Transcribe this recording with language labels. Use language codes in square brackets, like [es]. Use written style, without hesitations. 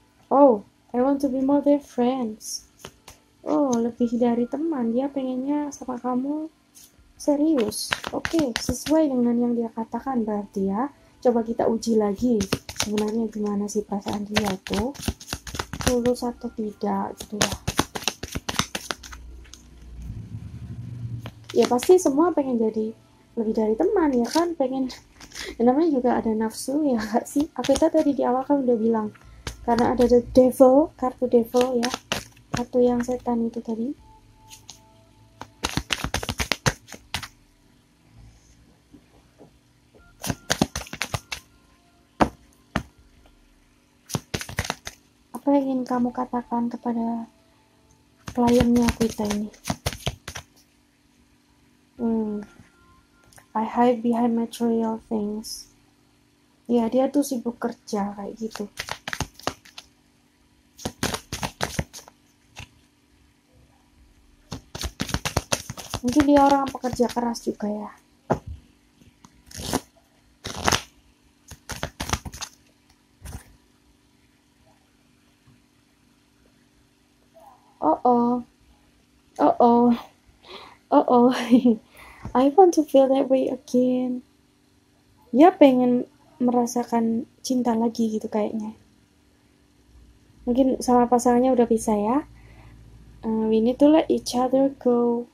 [en] Oh, I want to be more than friends. [id] Oh, lebih dari teman. Dia pengennya sama kamu serius. Oke, sesuai dengan yang dia katakan berarti ya. Coba kita uji lagi. Sebenarnya gimana sih perasaan dia itu? Tulus atau tidak gitu ya. Ya pasti semua pengen jadi lebih dari teman ya kan, pengen. Dan namanya juga ada nafsu ya gak sih? Aku tadi di awal kan udah bilang, karena ada the devil, kartu devil ya, kartu yang setan itu tadi. Apa yang ingin kamu katakan kepada kliennya kita ini? [en] I hide behind material things. [id] Ya dia tuh sibuk kerja kayak gitu. Mungkin dia orang pekerja keras juga ya. [en] Oh, I want to feel that way again. [id] Dia pengen merasakan cinta lagi gitu kayaknya. Mungkin sama pasangannya udah bisa ya. [en] We need to let each other go.